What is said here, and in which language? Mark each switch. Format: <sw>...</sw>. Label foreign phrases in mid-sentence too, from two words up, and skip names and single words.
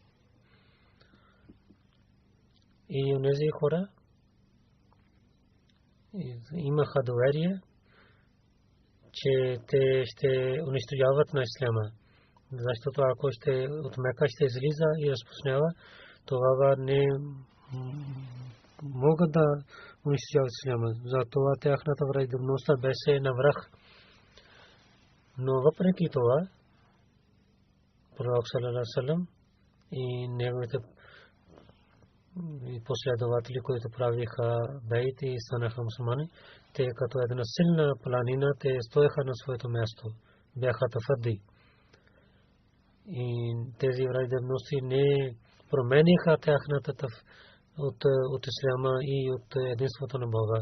<bg>И онези хора имаха доверие, че те ще унищожават на исляма. Защото ако ще от Мека ще излиза и разпространява, тогава не могат да унищожават исляма. Затова тяхната враждебността беше на враг. Но въпреки това пророк</bg> <ar>صلى الله عليه وسلم</ar> <bg>и неговите последователи, които правиха бейт и станаха мусулмани, те като една силна планина, те стоеха на своето място, бяха твърди. И тези враждебности не промениха тяхната от исляма и от единството на Бога.</bg>